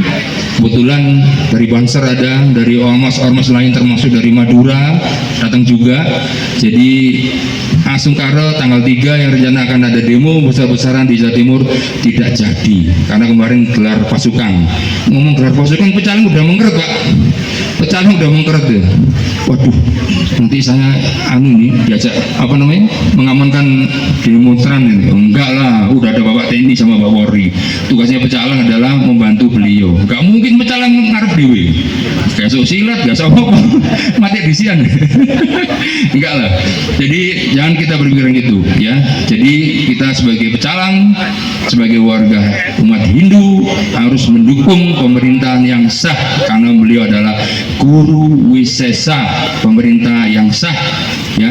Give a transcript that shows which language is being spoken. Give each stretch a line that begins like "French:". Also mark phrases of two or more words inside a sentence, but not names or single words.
Indonesian: Kebetulan dari Banser ada, dari ormas lain termasuk dari Madura datang juga. Jadi Asengkara tanggal 3 yang rencana akan ada demo besar-besaran di Jawa Timur tidak jadi karena kemarin gelar pasukan. Ngomong gelar pasukan pecalang udah mengeret Pak. pecalang udah mengkeret ya. Waduh, nanti saya diajak mengamankan demonstran ini. Enggak lah, udah ada Bapak TNI sama Bapak Polri. Tugasnya pecalang adalah membantu beliau. Enggak mungkin pecalang
Javanese: ngarep dewe. Gak sok silat, gak sok apa, mati disian.
Indonesian: Enggak lah. Jadi jangan kita berpikiran gitu ya. Jadi kita sebagai pecalang, sebagai warga umat Hindu harus mendukung pemerintahan yang sah karena beliau adalah guru wisesa, pemerintah yang sah ya.